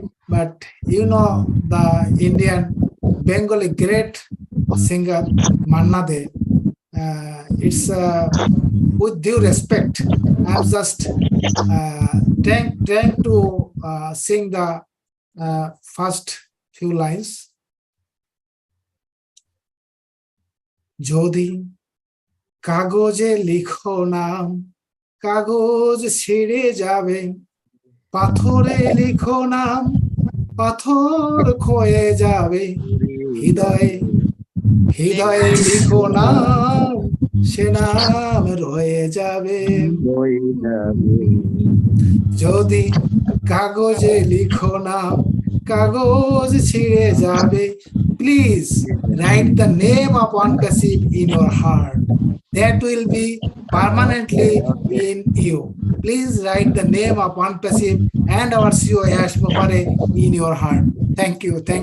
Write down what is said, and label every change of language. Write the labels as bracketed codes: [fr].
[en] But you know the Indian Bengali great singer Manna De. It's with due respect. I'm just trying to sing the first few lines. [bn] Jodi কাগজে লিখো নাম, কাগজ ছিঁড়ে যাবে, পাথরে লিখো নাম, পাথর ক্ষয়ে যাবে, হৃদয়ে লিখো নাম, সে নাম রয়ে যাবে। যদি কাগজে লিখো নাম, কাগজ ছিঁড়ে যাবে, [en] please write the name of one person in your heart. That will be permanently in you. Please write the name of one person and our CEO Yash Mopare in your heart. Thank you.